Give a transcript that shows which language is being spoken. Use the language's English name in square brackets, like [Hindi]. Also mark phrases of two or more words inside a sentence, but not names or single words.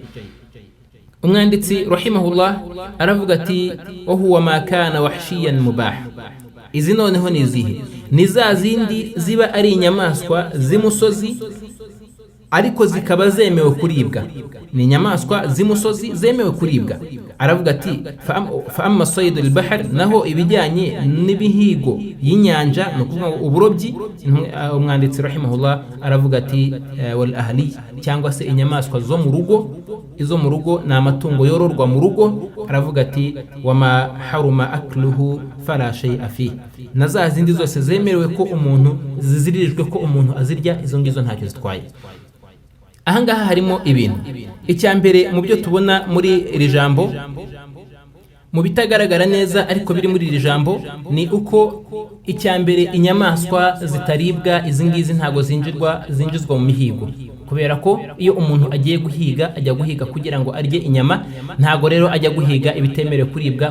[Kinyarwanda] Umwanditsi rahimahullah aravuga ati [Arabic] وهو ما كان وحشيا مباحا. [Kinyarwanda] Izi noneho ni izihe? Ni za zindi ziba ari inyamaswa z'imusozi ariko zikaba zemewe kuribwa. Ni inyamaswa z'imusozi zemewe kuribwa. Aravuga ati [Arabic] فأما صيد البحر, [Kinyarwanda] naho ibijyanye n'ibihigo y'inyanja, no kuvuga uburobyi. Umwanditsi rahimahullah aravuga ati [Arabic] والأهلي, [Kinyarwanda] cyangwa se inyamaswa zo mu rugo. Izo mu rugo ni amatungo yororwa mu rugo. Aravuga ati [Arabic] وما حرم أكله فلا شيء في, [Kinyarwanda] na za zindi zose zemerewe ko umuntu ziziririjwe ko umuntu azirya, izo ngizo ntacyo zitwaye. Ahangaha harimo ibintu. Icyambere mu byo tubona muri iri jambo, mu bitagaragara neza ariko biri muri iri jambo, ni uko icyambere inyamaswa zitaribwa, izi ngizi ntago zinjizwa mu mihigo, kubera ko iyo umuntu agiye guhiga ajya guhiga kugira ngo arye inyama, ntago rero ajya guhiga ibitemerewe kuribwa.